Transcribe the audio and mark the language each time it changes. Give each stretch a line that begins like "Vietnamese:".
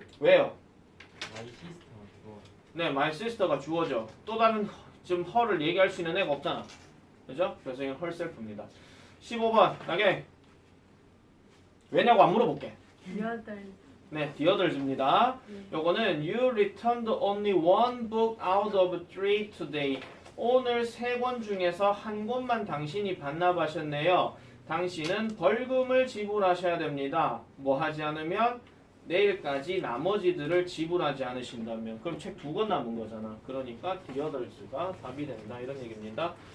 Korean: 왜요?
English: my sister.
Korean: 그거. 네,
English: my sister
Korean: 가 주어져. 또 다른 지금 her를 얘기할 수 있는 애가 없잖아. 그죠? 그래서 이건 herself입니다. 15번 나게. 왜냐고 안 물어볼게. 여덟. 네, the others입니다. 요거는
English: you returned only one book out of 3 today.
Korean: 오늘 3권 중에서 한 권만 당신이 반납하셨네요. 당신은 벌금을 지불하셔야 됩니다. 뭐 하지 않으면 내일까지 나머지들을 지불하지 않으신다면 그럼 책 2권 남은 거잖아. 그러니까 the others가 답이 된다 이런 얘기입니다.